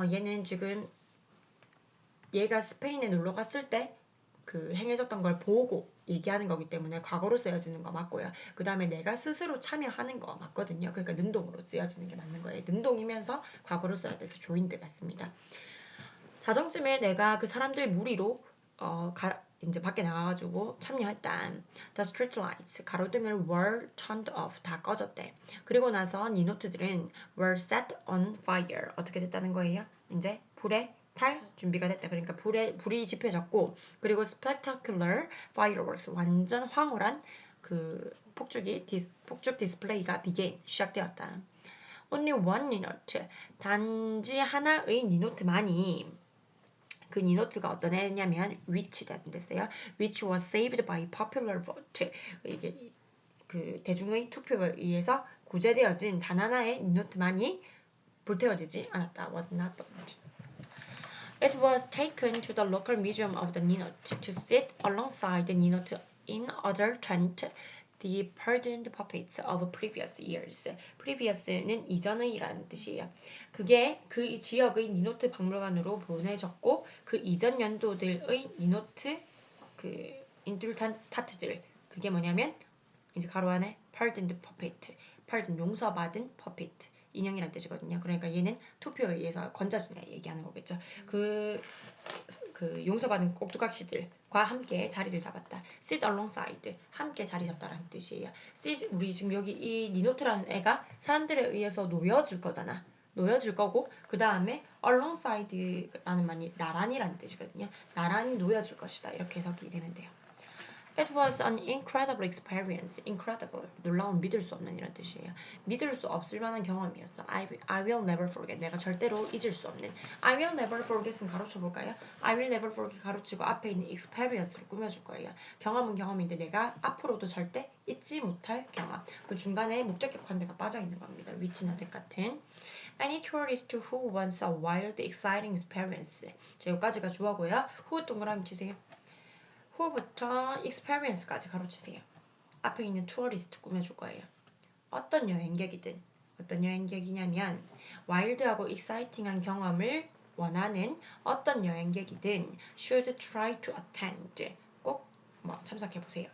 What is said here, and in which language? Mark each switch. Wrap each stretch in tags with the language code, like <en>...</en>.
<ko>얘는 지금 얘가 스페인에 놀러 갔을 때 그 행해졌던 걸 보고 얘기하는 거기 때문에 과거로 쓰여지는 거 맞고요. 그 다음에 내가 스스로 참여하는 거 맞거든요. 그러니까 능동으로 쓰여지는 게 맞는 거예요. 능동이면서 과거로 써야 돼서 joined 맞습니다. 자정쯤에 내가 그 사람들 무리로 이제 밖에 나가가지고 참여했다.</ko> <en>The street lights</en> <ko>가로등을</ko> <en>were turned off</en> <ko>다 꺼졌대. 그리고 나서 니노트들은</ko> <en>were set on fire</en> <ko>어떻게 됐다는 거예요? 이제 불에 탈 준비가 됐다. 그러니까 불이 지펴졌고 그리고</ko> <en>spectacular fireworks</en> <ko>완전 황홀한 그 폭죽 디스플레이가 시작되었다.</ko> <en>Only one</en> <ko>니노트 단지 하나의 니노트만이 그 니노트가 어떤 애냐면 which라는 데서요.</ko> <en>which was saved by popular vote.</en> <ko>이게 그 대중의 투표에 의해서 구제되어진 단 하나의 니노트만이 불태워지지 않았다.</ko> <en>was not burned. It was taken to the local museum of the Ninot to sit alongside the Ninot in other tent the pardoned puppets of previous years.</en> <ko>previous는 이전의라는 뜻이에요. 그게 그 지역의 니노트 박물관으로 보내졌고 그 이전 연도들의 니노트 그 인툴탄타트들 그게 뭐냐면 이제 가로 안에</ko> <en>pardoned puppet,</en> <ko>pardon 용서받은 puppet 인형이란 뜻이거든요. 그러니까 얘는 투표에 의해서 건져진 애 얘기하는 거겠죠. 그 용서받은 꼭두각시들과 함께 자리를 잡았다.</ko> <en>sit alongside</en> <ko>함께 자리 잡다라는 뜻이에요. sit 우리 지금 여기 이 니노트라는 애가 사람들에 의해서 놓여질 거잖아. 놓여질 거고 그 다음에 alongside라는 말이 나란히라는 뜻이거든요. 나란히 놓여질 것이다. 이렇게 해석이 되면 돼요.</ko> <en>It was an incredible experience.</en> <ko>incredible, 놀라운 믿을 수 없는 이런 뜻이에요. 믿을 수 없을 만한 경험이었어.</ko> <en>I will never forget.</en> <ko>내가 절대로 잊을 수 없는.</ko> <en>I will never forget</en> <ko>은 가로쳐 볼까요?</ko> <en>I will never forget</en> <ko>가로치고 앞에 있는 experience를 꾸며줄 거예요. 경험은 경험인데 내가 앞으로도 절대 잊지 못할 경험. 그 중간에 목적격관대가 빠져 있는 겁니다. which나 that 같은.</ko> <en>Any tourist who wants a wild, exciting experience.</en> <ko>자, 여기까지가 주어고요. who 동그라미 치세요. 후부터 experience까지 가로치세요. 앞에 있는 tourist 꾸며줄 거예요. 어떤 여행객이든 어떤 여행객이냐면 와일드하고 exciting한 경험을 원하는 어떤 여행객이든</ko> <en>should try to attend</en> <ko>꼭 참석해보세요.</ko>